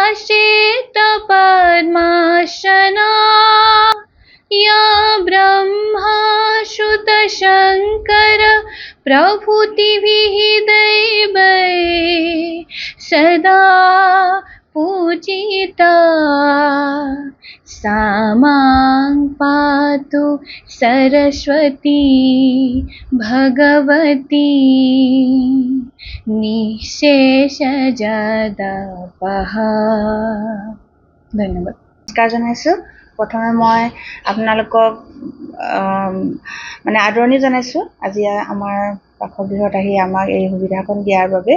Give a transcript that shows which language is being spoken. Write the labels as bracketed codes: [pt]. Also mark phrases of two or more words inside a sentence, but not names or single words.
[sa] श्वेतपद्मासना या ब्रह्मा श्रुतशङ्कर प्रभृतिभिः दैवैः सदा पूजिता सा मां पातु सरस्वती भगवती নিঃশেষজদাপহা। [as] ধন্যবাদ। নমস্কাৰ জনাইছোঁ। প্ৰথমে মই আপোনালোকক আদৰণি জনাইছোঁ আজি আমাৰ বাসগৃহত আহি আমাক এই সুবিধাকণ দিয়াৰ বাবে।